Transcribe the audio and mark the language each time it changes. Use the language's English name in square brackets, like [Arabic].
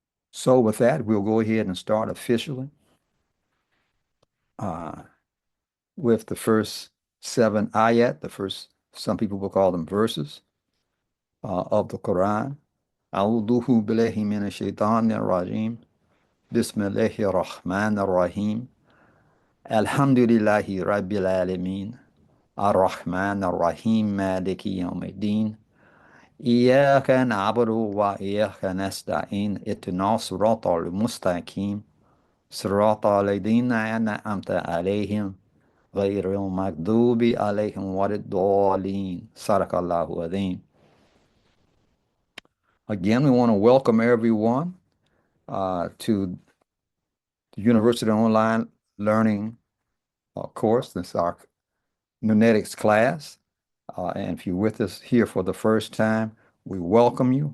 [English] So with that, we'll go ahead and start officially uh, with the first seven ayat, the first, some people will call them verses of the Quran. [Arabic] أعوذ بالله من الشيطان الرجيم بسم الله الرحمن الرحيم الحمد لله رب العالمين الرحمن الرحيم مالك يوم الدين إياك نعبد وإياك نستعين اهدنا الصراط المستقيم صراط الذين أنعمت عليهم غير المغضوب عليهم ولا الضالين صدق الله العظيم. [English] Again, we want to welcome everyone to the University Online Learning course. This is our Nunetics class. And if you're with us here for the first time, we welcome you.